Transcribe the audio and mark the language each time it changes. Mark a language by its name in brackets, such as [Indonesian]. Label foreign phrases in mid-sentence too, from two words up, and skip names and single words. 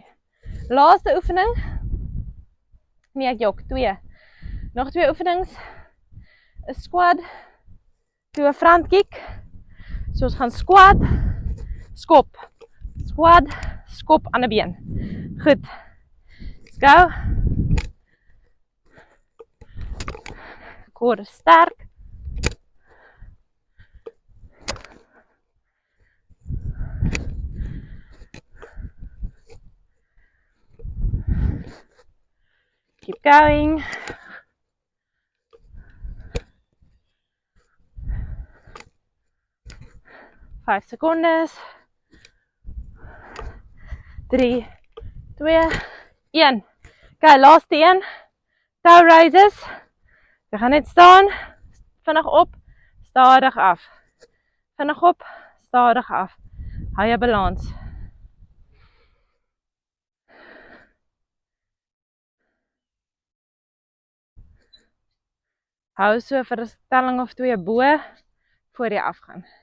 [Afrikaans] Laaste oefening. Nee, ek jok. 2. Nog 2 oefenings. 'n Squat. 2 [English] front kick. [Afrikaans] So ons gaan squat. Skop. Squat. Skop aan 'n been. Goed. [English] Let's go. Core sterk. Keep going. Five secondes. 3, 2, 1. [Afrikaans] Okay, laaste een. [English] Toe raises. [Afrikaans] We gaan net staan. Vinnig op. Stadig af. Vinnig op. Stadig af. Hou jou balans. Hou so vir 'n stelling of 2 bo voor jy afgaan.